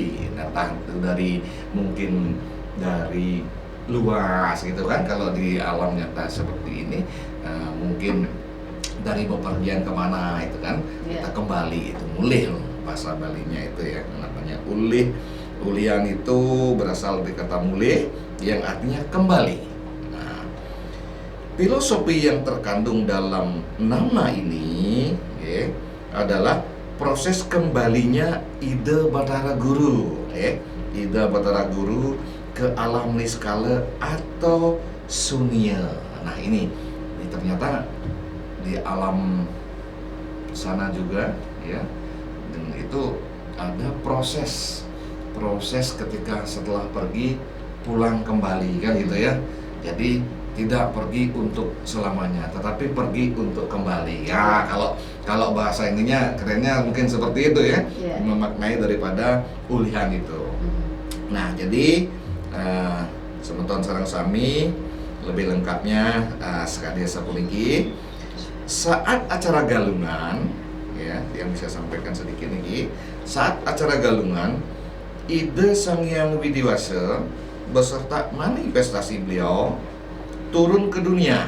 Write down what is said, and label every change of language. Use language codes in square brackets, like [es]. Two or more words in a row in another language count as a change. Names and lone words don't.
[id] Nah, itu dari mungkin dari luas gitu kan, kalau di alam nyata seperti ini mungkin dari bepergian kemana itu kan, kita kembali, itu mulih loh bahasa Balinya itu ya, namanya ulih. Ulian itu berasal dari kata mulih yang artinya kembali. Nah, filosofi yang terkandung dalam nama ini ya, adalah proses kembalinya ide Batara Guru ya, ide Batara Guru ke alam niskala atau sunia. Nah, ini ternyata di alam sana juga ya, dan itu ada proses ketika setelah pergi pulang kembali kan gitu ya. Jadi tidak pergi untuk selamanya, tetapi pergi untuk kembali ya. Kalau bahasa ininya kerennya mungkin seperti itu ya, memaknai daripada ulihan itu. Nah, jadi [ban] semeton sareng sami [id] lebih lengkapnya sekali sapulingki saat acara galungan ya, yang bisa sampaikan sedikit nih. Saat acara galungan, ide Sang Hyang Widiwasa beserta manifestasi beliau turun ke dunia.